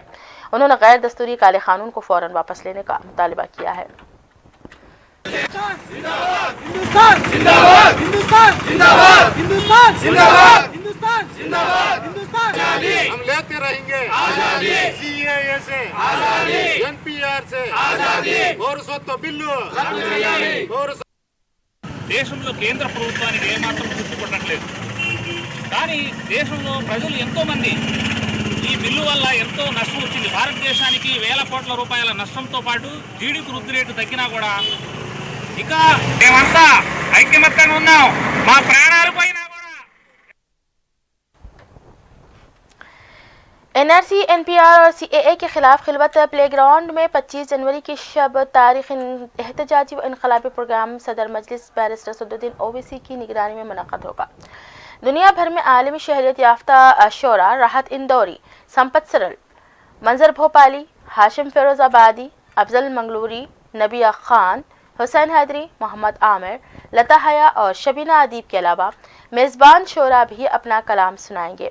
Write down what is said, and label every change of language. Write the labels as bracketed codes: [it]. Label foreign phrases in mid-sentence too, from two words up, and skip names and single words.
[ur] انہوں نے غیر دستوری کالے قانون کو فوراً واپس لینے کا مطالبہ کیا ہے۔ ہم لیتے رہیں گے CAA سے, NPR سے [te] పౌరసత్వ బిల్లు దేశంలో కేంద్ర ప్రభుత్వానికి ఏమాత్రం గుర్తుపట్టట్లేదు, కానీ దేశంలో ప్రజలు ఎంతోమంది ఈ బిల్లు వల్ల ఎంతో నష్టం వచ్చింది। భారతదేశానికి వేల కోట్ల రూపాయల నష్టంతో పాటు GDP వృద్ధి రేటు తగ్గినా కూడా ఇంకా మేమంతా ఐక్యమత్యంగా ఉన్నాం, మా ప్రాణాలు పోయినా కూడా। [ur] NRC, NPR اور CAA کے خلاف خلوت پلے گراؤنڈ میں 25 جنوری کی شب تاریخ احتجاجی و انقلابی پروگرام صدر مجلس بیرسٹر اسدالدین اویسی کی نگرانی میں منعقد ہوگا۔ دنیا بھر میں عالمی شہریت یافتہ شعراء راحت اندوری، سمپت سرل، منظر بھوپالی، ہاشم فیروز آبادی، افضل منگلوری، نبیہ خان، حسین حیدری، محمد عامر، لتا حیا اور شبینہ ادیب کے علاوہ میزبان شعراء بھی اپنا کلام سنائیں گے۔